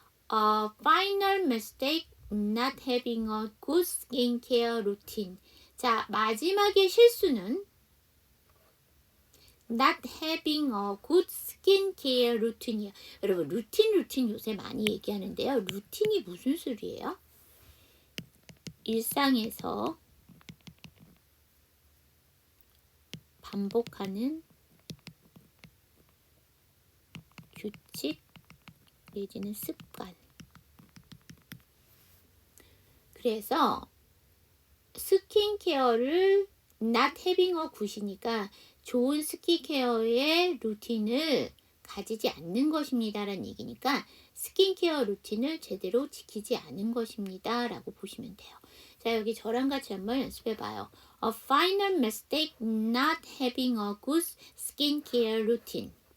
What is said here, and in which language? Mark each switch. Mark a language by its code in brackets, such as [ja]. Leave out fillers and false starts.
[en] Final mistake, not having a good skincare routine. [ko] 자, 마지막의 실수는 [en] not having a good skincare routine이에요. [ko] 여러분, 루틴 요새 많이 얘기하는데요. 루틴이 무슨 소리예요? 일상에서 반복하는 규칙 내지는 습관. 그래서 스킨케어를 [en] not having a good [ko] 이니까 좋은 스킨케어의 루틴을 가지지 않는 것입니다 라는 얘기니까 스킨케어 루틴을 제대로 지키지 않은 것입니다 라고 보시면 돼요. 자, 여기 저랑 같이 한번 연습해 봐요. [en] A final mistake, not having a good skincare routine.